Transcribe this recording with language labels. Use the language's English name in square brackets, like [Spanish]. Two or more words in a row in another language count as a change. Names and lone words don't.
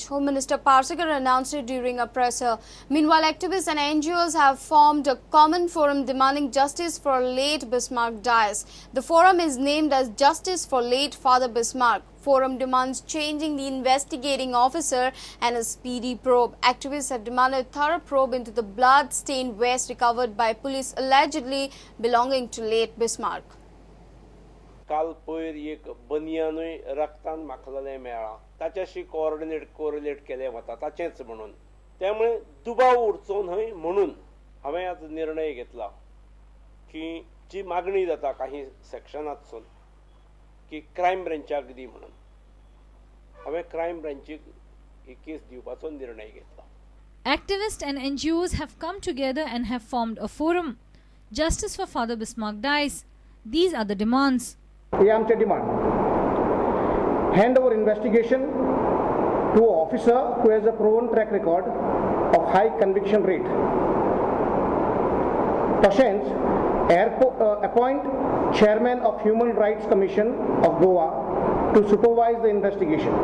[English] Home Minister Parsekar announced it during a presser. Meanwhile, activists and NGOs have formed a common forum demanding justice for late Bismar Dyes. The forum is named as Justice for Late Father Bismarck. Forum demands changing the investigating officer and a speedy probe. Activists have demanded thorough probe into the blood-stained vest recovered by police allegedly belonging to late Bismarck. [Konkani] काल पयर एक बनियानूय रक्तान माखलेले मेळ्ळा ताच्याशी कोरिलेट केले वता ताचेच म्हणून त्यामुळे दुबाव उरचो न्हय म्हणून हांवें आज निर्णय घेतला की जी मागणी जाता काही सेक्शनांतसून की क्रायम ब्रँचाक दी म्हणून हांवें क्रायम ब्रँचीक ही केस दिवपाचो निर्णय घेतला. [English] Activists and NGOs have come together and have formed a forum. Justice for Father Bismarck Dyes. These are the demands. [Konkani] ये आमचे डिमांड [English] hand over investigation to an officer who has a proven track record of high conviction rate. तशेंच appoint chairman of Human Rights Commission of Goa to supervise the investigation.